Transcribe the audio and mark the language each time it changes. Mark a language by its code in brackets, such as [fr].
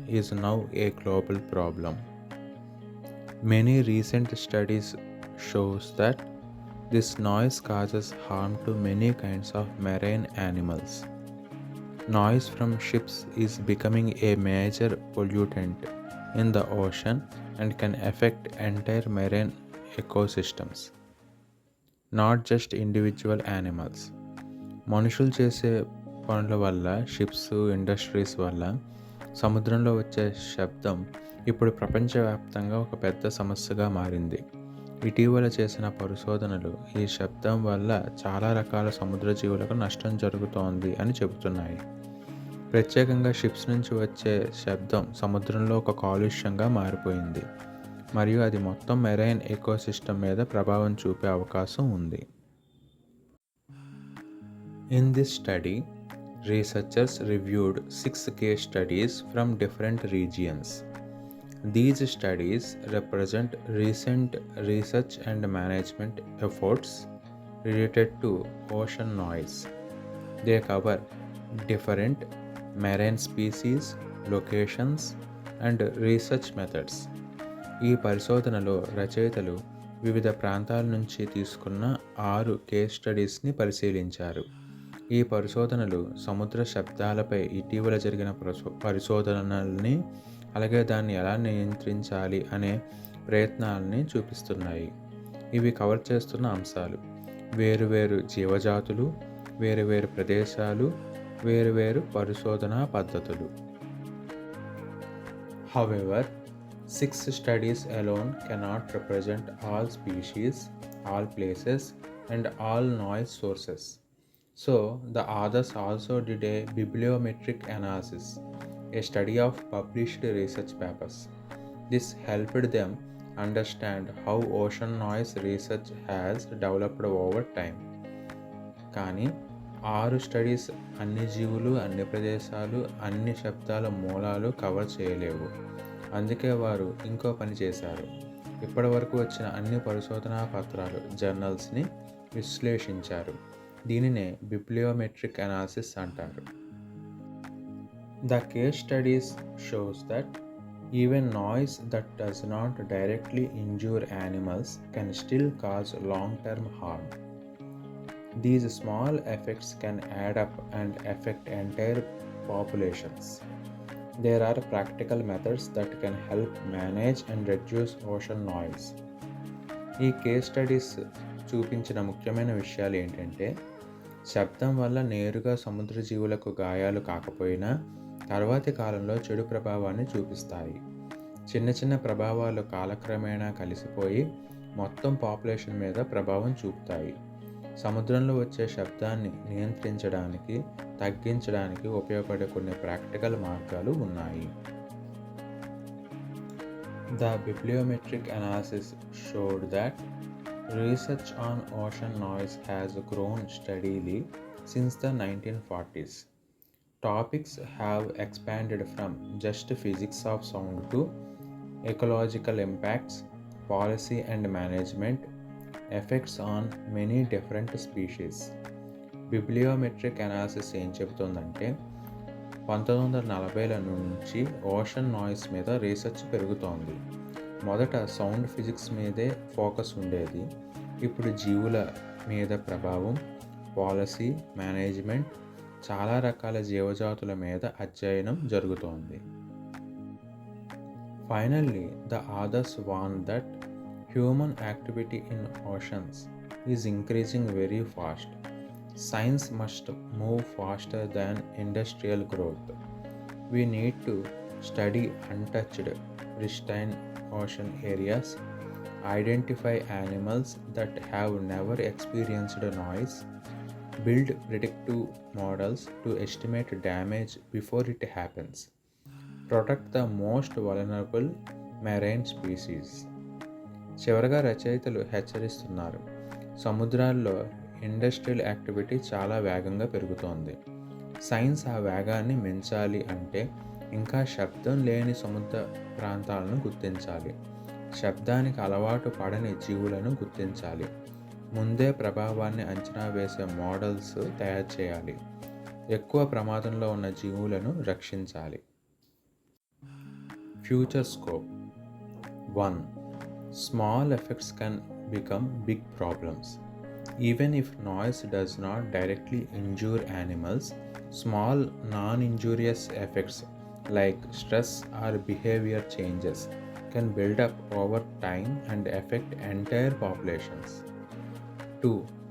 [en] is now a global problem. Many recent studies shows that this noise causes harm to many kinds of marine animals. Noise from ships is becoming a major pollutant in the ocean and can affect entire marine ecosystems, not just individual animals. [te] మనుషులు చేసే పనుల వల్ల ships industries వల్ల సముద్రంలో వచ్చే శబ్దం ఇప్పుడు ప్రపంచవ్యాప్తంగా ఒక పెద్ద సమస్యగా మారింది. ఇటీవల చేసిన పరిశోధనలు ఈ శబ్దం వల్ల చాలా రకాల సముద్ర జీవులకు నష్టం జరుగుతోంది అని చెబుతున్నాయి. ప్రత్యేకంగా షిప్స్ నుంచి వచ్చే శబ్దం సముద్రంలో ఒక కాలుష్యంగా మారిపోయింది మరియు అది మొత్తం మెరైన్ ఎకోసిస్టమ్ మీద ప్రభావం చూపే అవకాశం ఉంది. [en] In this study, researchers reviewed 6 case studies from different regions. These studies represent recent research and management efforts related to ocean noise. They cover different marine species, locations, and research methods. [te] ఈ పరిశోధనలో రచయితలు వివిధ ప్రాంతాల నుంచి తీసుకున్న 6 case స్టడీస్ని పరిశీలించారు. ఈ పరిశోధనలు సముద్ర శబ్దాలపై ఇటీవల జరిగిన పరిశోధనల్ని అలాగే దాన్ని ఎలా నియంత్రించాలి అనే ప్రయత్నాలని చూపిస్తున్నాయి. ఇవి కవర్ చేస్తున్న అంశాలు: వేరువేరు జీవజాతులు, వేరువేరు ప్రదేశాలు, వేరువేరు పరిశోధనా పద్ధతులు. [en] However, 6 studies alone cannot represent all species, all places, and all noise sources. So, the authors also did a bibliometric analysis, a study of published research papers. This helped them understand how ocean noise research has developed over time. [te] కానీ 6 studies అన్ని జీవులు, అన్ని ప్రదేశాలు, అన్ని శబ్దాల మూలాలు cover చేయలేవు. అందుకే వారు ఇంకో పని చేశారు. ఇప్పటి వరకు వచ్చిన అన్ని పరిశోధనా పత్రాలు, జర్నల్స్ని విశ్లేషించారు. దీనినే బిబ్లియోమెట్రిక్ అనాలిసిస్ అంటారు. [en] The case studies shows that even noise that does not directly injure animals can still cause long-term harm. These small effects can add up and affect entire populations. There are practical methods that can help manage and reduce ocean noise. [te] ఈ case studies చూపించిన ముఖ్యమైన విషయాలు ఏంటంటే, శబ్దం వల్ల నేరుగా సముద్ర జీవులకు గాయాలు కాకపోయినా తర్వాతి కాలంలో చెడు ప్రభావాన్ని చూపిస్తాయి. చిన్న చిన్న ప్రభావాలు కాలక్రమేణా కలిసిపోయి మొత్తం పాపులేషన్ మీద ప్రభావం చూపుతాయి. సముద్రంలో వచ్చే శబ్దాన్ని నియంత్రించడానికి, తగ్గించడానికి ఉపయోగపడే కొన్ని ప్రాక్టికల్ మార్గాలు ఉన్నాయి. [en] The bibliometric analysis showed that research on ocean noise has grown steadily since the 1940s. Topics have expanded from just physics of sound to ecological impacts, policy and management, effects on many different species. [te] బిబ్లియోమెట్రిక్ analysis ఏం చెబుతుందంటే, 1940ల నుంచి ocean noise మీద research పెరుగుతోంది. మొదట sound physics మీదే focus ఉండేది. ఇప్పుడు జీవుల మీద ప్రభావం, పాలసీ, మేనేజ్మెంట్, చాలా రకాల జీవజాతుల మీద అధ్యయనం జరుగుతోంది. [en] Finally, the authors warn that human activity in oceans is increasing very fast. Science must move faster than industrial growth. We need to study untouched, pristine ocean areas, identify animals that have never experienced noise, build predictive models to estimate damage before it happens, protect the most vulnerable marine species. [te] చివరగా రచయితలు హెచ్చరిస్తున్నారు, సముద్రాల్లో industrial activity చాలా వేగంగా పెరుగుతోంది. Science ఆ వేగాన్ని మించాలి అంటే ఇంకా శబ్దం లేని సముద్ర ప్రాంతాలను గుర్తించాలి, శబ్దానికి అలవాటు పడని జీవులను గుర్తించాలి, ముందే ప్రభావాన్ని అంచనా వేసే మోడల్స్ తయారు చేయాలి. ఎక్కువ ప్రమాదంలో ఉన్న జీవులను రక్షించాలి. [en] Future scope 1. Small effects can become big problems. Even if noise does not directly injure animals, small non injurious effects like stress or behavior changes can build up over time and affect entire populations. 2.